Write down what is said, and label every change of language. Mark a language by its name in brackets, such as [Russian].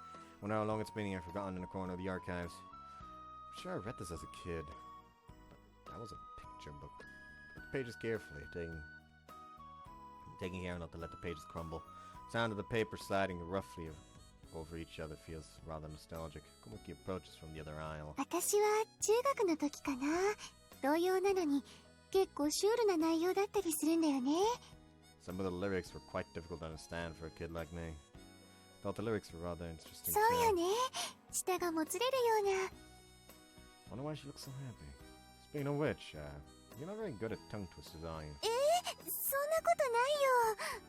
[English] I wonder how long it's been here forgotten in a corner of the archives. I'm sure I read this as a kid. But that was a picture book. Put the pages carefully, taking care not to let the pages crumble. Sound of the paper sliding roughly over each other feels rather nostalgic. Komaki approaches from the other aisle. [Japanese] 私は中学の時かな。童謡なのに結構シュールな内容だったりするんだよね。 [English] Some of the lyrics were quite difficult to understand for a kid like me. Thought the lyrics were rather interesting [Japanese] そうよ [English] too. [Japanese] ね。舌がもつれるような。 [English] Wonder why she looks so happy. Speaking of which, you're not very good at tongue twisters, are you? [Japanese] そんなことないよ。